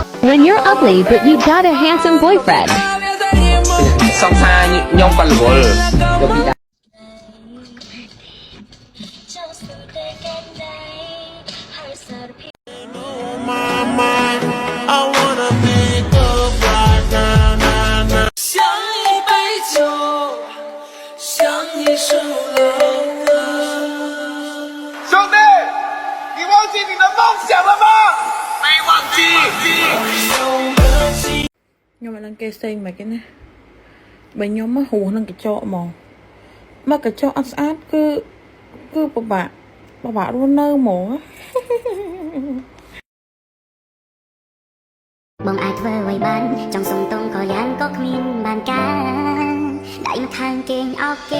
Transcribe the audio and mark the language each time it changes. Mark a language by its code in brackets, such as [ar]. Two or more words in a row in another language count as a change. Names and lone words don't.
[en] When you're ugly but you got a handsome boyfriend. [km] សង្សារខ្ញុំក៏រវល់យកពី [zh] 像一杯酒，像一首老歌。兄弟，你忘记你的梦想了吗？没忘记。 [km] ខ្ញុំមិនដឹងគេផ្សេងមិនគេណាបើខ្ញុំហួសនឹងកញ្ចក់ហ្មងមកកញ្ចក់អត់ស្អាតគឺពិបាករស់នៅហ្មង បងអាចធ្វើអ្វីបានចង់សុំតងក៏យ៉ាងក៏គ្មានបានការដៃមកខាងគេងអោបគេ